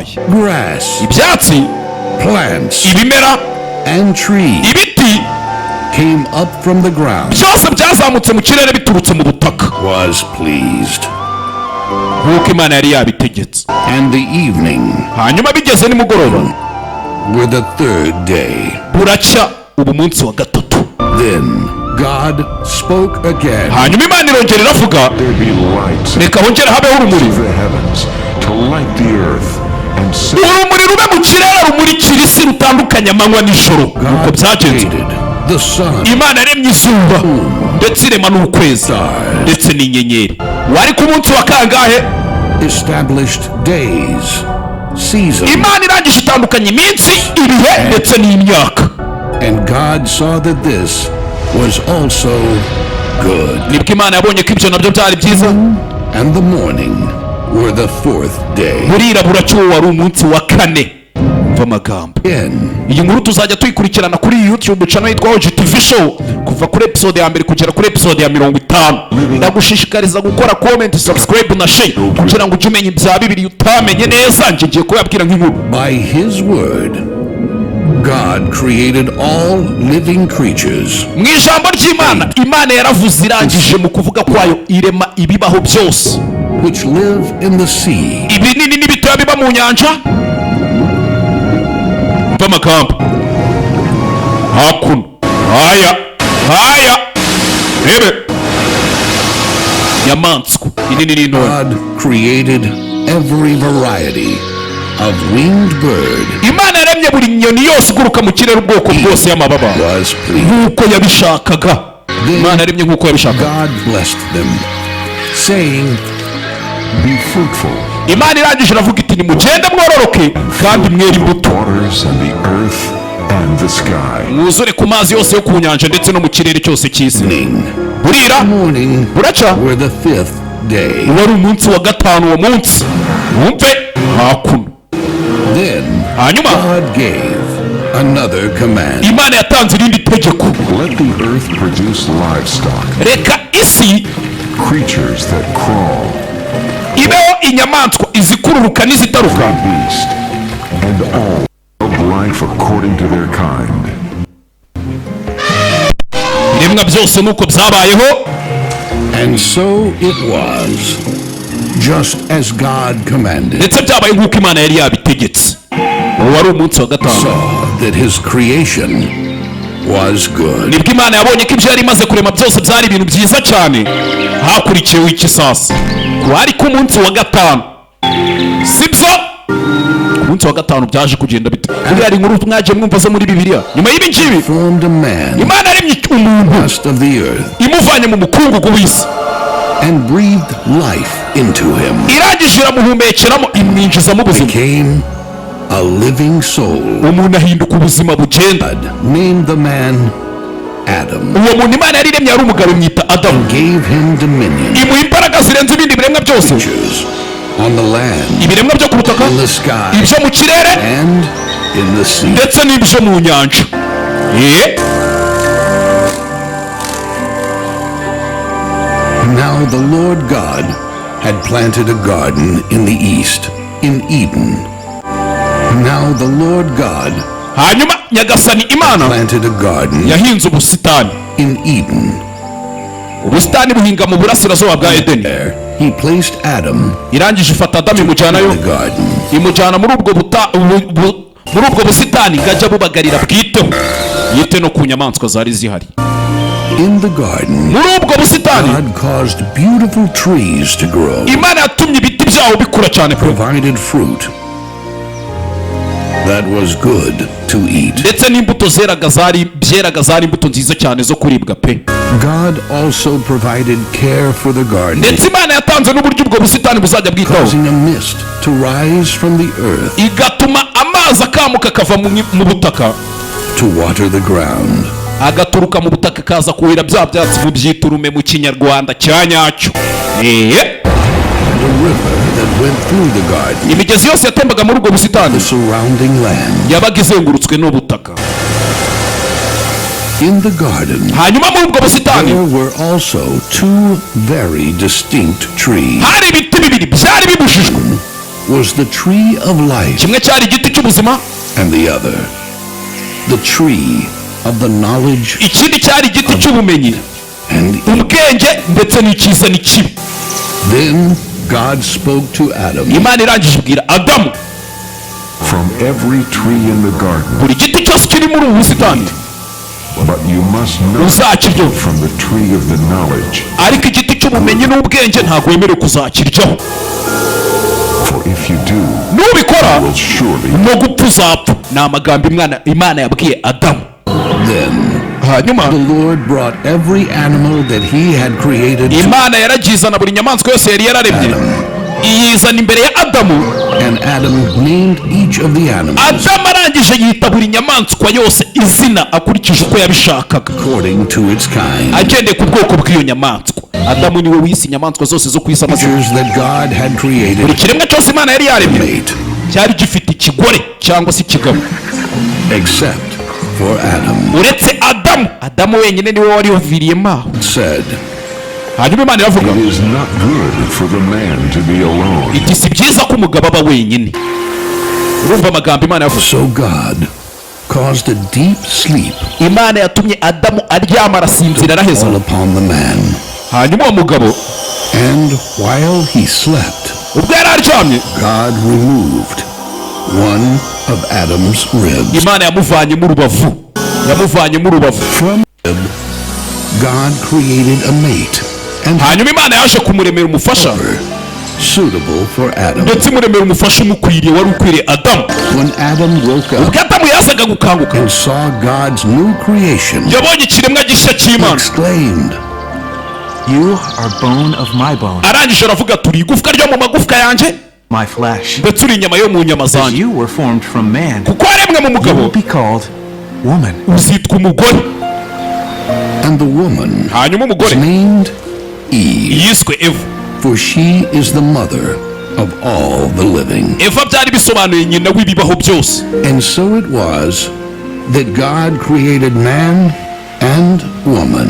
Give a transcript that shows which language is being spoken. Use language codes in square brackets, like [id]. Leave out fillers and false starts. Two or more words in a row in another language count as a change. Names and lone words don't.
[en] Grass, [rw] Ibyatsi, [en] plants, [rw] ibimera, [en] and trees [rw] ibiti [en] came up from the ground, [rw] byose byazamutse mu kirere biturutse mu butaka. [en] was pleased. [rw] nk'uko imana yari yabitegetse. [en] And the evening [rw] hanyuma bigeze nimugoroba [en] were the third day. [rw] buracya ubu munsi wa gatatu. [en] Then God spoke again. [rw] hanyuma imana irongera iravuga, [en] There be lights [rw] reka hongere habeho urumuri, [en] to the heavens to light the earth and set [rw] urumuri rube mu kirere rumurikira isi rutandukanye amanywa n'ijoro. nuko byagenze. [en] Created the sun, [rw] imana yaremye izuba ndetse irema n'ukwezi ndetse n'inyenyeri. wari ku munsi wa kangahe? [en] established days, seasons. [rw] imana irangije itandukanye iminsi, ibihe ndetse n'imyaka. [en] And God saw that this was also good. [rw] nibwo imana yabonye ko ibyo nabyo byari byiza. [en] And the morning were the fourth day. [rw] burira buracya wari umunsi wa kane. umva amagambo. Again, iyi nkuru tuzajya tuyikurikirana kuri [en] YouTube channel [rw] yitwa OG-TV show kuva kuri episode ya mbere kugera kuri episode ya 50. ndagushishikariza gukora comment, subscribe na share kugira ngo ujye umenya ibya bibiri utamenye neza. ngiye kubabwira nk'inkuru. [en] by His word, God created all living creatures, [rw] mu ijambo ry'imana imana yaravuze irangije mu kuvuga kwayo irema ibibaho byose, [en] which live in the sea, [rw] ibinini n'ibitoya biba mu nyanja. umva amagambo. hakuno haya rebe nyamaswa inini n'intoya. [en] God created every variety of winged bird. [rw] imana yaremye buri nyoni yose iguruka mu kirere ubwoko bwose y'amababa [en] Was pleased. [rw] nk'uko yabishakaga. imana yaremye nk'uko yabishakaga. [en] God blessed them, saying, be fruitful, [rw] imana irangije iravuga iti nimugende mwororoke kandi mwere imbuto, [en] waters and the earth and the sky. [rw] mwuzure ku mazi yose yo ku nyanja ndetse no mu kirere cyose cy'isi. evening, burira morning buracya [en] were the fifth day. [rw] wari umunsi wa gatanu. uwo munsi wumve hakuno. Then hanyuma [en] God gave another command. [rw] imana yatanze irindi tegeko. [en] Let the earth produce livestock, [rw] reka isi [en] creatures that crawl, [rw] ibeho inyamaswa izikururuka n'izitaruka, [en] beast, and all of life according to their kind. [rw] ibiremwa byose nuko byabayeho. [en] And so it was, just as God commanded. [rw] ndetse byabaye nk'uko imana yari yabitegetse. uwo wari umunsi wa gatanu. [en] Saw that His creation was good. [rw] nibwo imana yabonye ko ibyo yari imaze kurema byose byari ibintu byiza cyane. hakurikiyeho iki sasa? wari ku munsi wa gatanu, sibyo? ku munsi wa gatanu byaje kugenda bite? buriya ari inkuru mwagiye mwumva zo muri bibiliya. nyuma y'ibi ngibi [en] Formed a man, [rw] imana yaremye umuntu [en] dust of the earth, [rw] imuvanye mu mukungugu w'isi, [en] and breathed life into him. [rw] irangije iramuhumekeramo imwinjizamo ubuzima. [en] Became a living soul. [rw] umuntu ahinduka ubuzima bugenda. [en] God named the man Adam, [rw] uwo muntu imana yari iremye yari umugabo imwita adamu. [en] gave him dominion. [rw] imuha imbaraga zirenze ibindi biremwa byose, [en] Creatures on the land, [rw] ibiremwa byo ku butaka, [en] in the sky, [rw] ibyo mu kirere [en] and in the sea. [rw] ndetse n'ibyo mu nyanja. [en] Now the Lord God had planted a garden in the east, in Eden. Now the Lord God [rw] hanyuma nyagasani imana [en] planted a garden [rw] yahinze ubusitani. [en] in Eden. [rw] ubusitani buhinga mu burasirazuba bwa edeni. [en] There He placed Adam [rw] irangije ifata adamu imujyanayo, [en] in the garden. [rw] imujyana muri ubwo busitani ngo ajya bubagarira bwiteho, yite no ku nyamaswa zari zihari. [en] In the garden, [rw] muri ubwo busitani [en] God caused beautiful trees to grow, [rw] imana yatumye ibiti byawo bikura cyane pe, [en] provided fruit that was good to eat. [rw] ndetse n'imbuto byeraga zari imbuto nziza cyane zo kuribwa pe. [en] God also provided care for the garden, [rw] ndetse imana yatanze n'uburyo ubwo busitani buzajya bwitaho, [en] causing a mist to rise from the earth [rw] igatuma amazi akamuka akava mu butaka, [en] to water the ground. [rw] agaturuka mu butaka akaza kuhira bya byatsi byita urume mu kinyarwanda cya nyacyo. [en] The river that went through the garden, [rw] imigezi yose yatembaga muri ubwo busitani [en] the surrounding land. [rw] yabaga izengurutswe n'ubutaka. [en] In the garden, [rw] hanyuma muri ubwo busitani [en] there were also two very distinct trees. [rw] hari ibiti bibiri byari bibujijwe. [en] Was the tree of life, [rw] kimwe cyari igiti cy'ubuzima, [en] and the other, the tree of the knowledge [rw] ikindi cyari igiti cy'ubumenyi, [en] and evil. [rw] ubwenge ndetse n'icyiza n'ikibi. [en] Then God spoke to Adam, [rw] imana irangije ibwira adamu, [en] From every tree in the garden, [rw] buri giti cyose kiri muri ubu busitani [en] but you must not [rw] uzakiryaho, [en] from the tree of the knowledge, [rw] ariko igiti cy'ubumenyi n'ubwenge ntabwo wemerewe kuzakiryaho, [en] for if you do, [rw] nubikora [en] you will surely. [rw] no gupfa uzapfa. Ni amagambo imana yabwiye adamu. then hanyuma [en] the Lord brought every animal that he had created to [rw] imana yaragizana buri nyamaswa yose yari yararemye iyizana imbere ya adamu. [en] and Adam named each of the animals [rw] adamu arangije yita buri nyamaswa yose izina akurikije uko yabishakaga, [en] according to its kind. [rw] agendeye ku bwoko bw'iyo nyamaswa. Adamu niwe wise inyamaswa zose zo ku isi amazina. [en] Creatures that God had [rw] buri created kiremwa cyose imana yari yaremye mate, cyari gifite ikigore cyangwa se ikigabo, [en] except for Adam. [rw] uretse adamu. Adamu wenyine niwe wari waviriyemo aho. Said, hanyuma imana iravuga [en] It is not good for the man to be alone. [rw] iti si byiza ko umugabo aba wenyine. urumva amagambo imana yavuze. [en] so God caused a deep sleep [rw] imana yatumye adamu aryama arasinzira araheza. [en] fall upon the man, [rw] hanyuma uwo mugabo [en] and while he slept, [rw] ubwo yari aryamye [en] God removed one of Adam's ribs. [rw] imana yamuvanyemo urubavu, yamuvanyemo urubavu. [en] From rib, God created a mate and [rw] hanyuma imana yaje kumuremera umufasha, [en] helper suitable for Adam. [rw] ndetse imuremera umufasha umukwiriye, wari ukwiriye adamu. [en] When Adam woke up [rw] ubwo adamu yazaga gukanguka [en] and saw God's new creation, [rw] yabonye ikiremwa gishya he cy'imana, exclaimed, [en] You are bone of my bone, [rw] arangije aravuga turi igufwa ryo mu magufwa yanjye [en] my flesh. [rw] ndetse uri inyama yo mu nyama As zanjye. [en] you were formed from man, [rw] kuko waremwe mu [en] you will [rw] mugabo [en] be called woman. [rw] uzitwa umugore. [en] and the woman [rw] hanyuma was umugore [en] named Eve, [rw] yiswe eva. [en] for she is the mother of all the living. [rw] eva byari bisobanuye nyina w'ibibaho byose. [en] And so it was that God created man and woman